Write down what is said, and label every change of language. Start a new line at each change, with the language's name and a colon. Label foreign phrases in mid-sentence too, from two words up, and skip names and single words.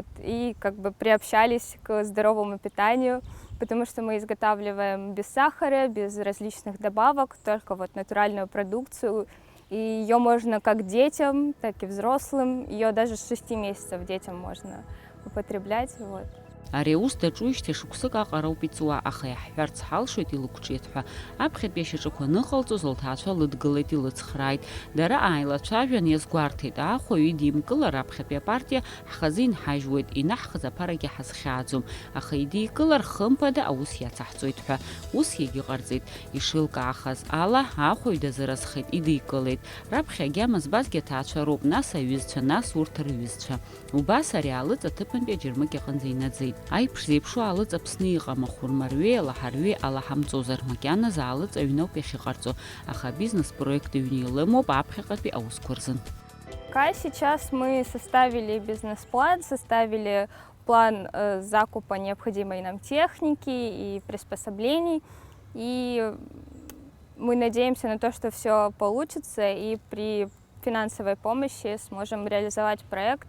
Russian: И как бы приобщались к здоровому питанию, потому что мы изготавливаем без сахара, без различных добавок, только вот натуральную продукцию. И ее можно как детям, так и взрослым. Ее даже с 6 месяцев детям можно употреблять. Вот.
Abkhazian: Ари аус даҿуижьҭеи шықәсык аҟароуп иҵуа, аха иаҳҳәарц ҳалшоит илықәҿиеит ҳәа. Аԥхьатәи ашьаҿақәа ныҟалҵоз лҭаацәа лыдгылеит, илыцхрааит. Дара ааилацәажәан иазгәарҭеит, аахәаҩ идимкылар аԥхьатәи апартиа ҳхазы инҳажьуеит, инаҳхыз аԥарагьы ҳазхьааӡом, аха идикылар хымԥада аус иацаҳҵоит ҳәа. Ус иагьыҟарҵеит. Ишылкаахаз ала аахәаҩ дазыразхеит, идикылеит. Раԥхьа агьама збазгьы аҭаацәа роуп, нас аҩызцәа, нас урҭ рҩызцәа. Убас ари алыҵ аҭыԥантәи аџьармыкьа аҟынӡа инаӡеит. Аиԥш зеиԥшу алыҵ Аԥсны иҟам, ахәырмарҩеи, алаҳарҩеи алаҳамҵозар, макьаназы алыҵ аҩноуп иахьыҟарҵо, аха бизнес-проект ҩны илымоуп аԥхьаҟатәи аусқәа рзын.
Russian: Пока сейчас мы составили бизнес-план, составили план закупа необходимой нам техники и приспособлений, и мы надеемся на то, что все получится, и при финансовой помощи сможем реализовать проект.